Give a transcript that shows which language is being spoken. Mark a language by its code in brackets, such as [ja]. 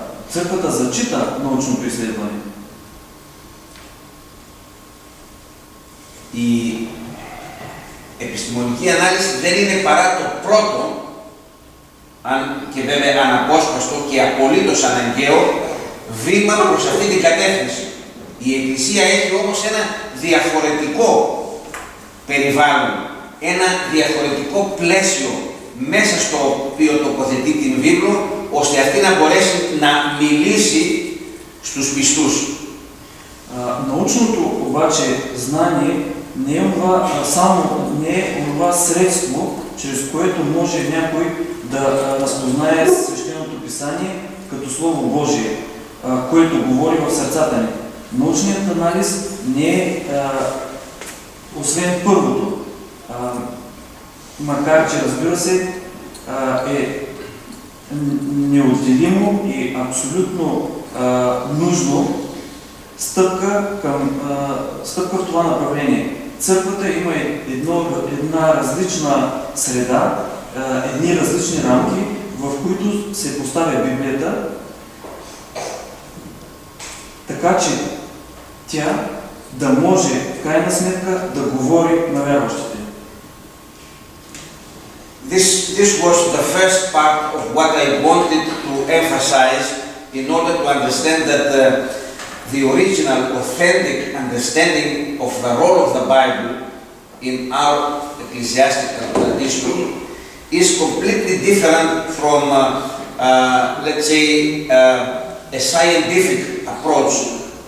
[bg] Църквата зачита научното изследване. [el] Η επιστημονική ανάλυση δεν είναι παρά το πρώτο, αν και βέβαια αναπόσπαστο και απολύτως αναγκαίο, βήμα προς αυτή την κατεύθυνση. Η Εκκλησία έχει όμως ένα διαφορετικό περιβάλλον, ένα διαφορετικό πλαίσιο μέσα στο οποίο τοποθετεί την βίβλο, ώστε αυτή να μπορέσει να μιλήσει στους πιστούς. [bg] Научното обаче знание не е онова средство, чрез което може някой да разпознае свещеното писание като Слово Божие, което говори в сърцата ни. Научният анализ не е освен първото, макар че разбира се е неотделимо и абсолютно нужно стъпка в това направление. Църквата има една различна среда, едни различни рамки, в които се поставя Библията, така че тя да може в крайна сметка да говори на вярващите. [en] This was the first part of what I wanted to emphasize in order to understand that the original, authentic understanding of the role of the Bible in our ecclesiastical tradition is completely different from, let's say, a scientific approach.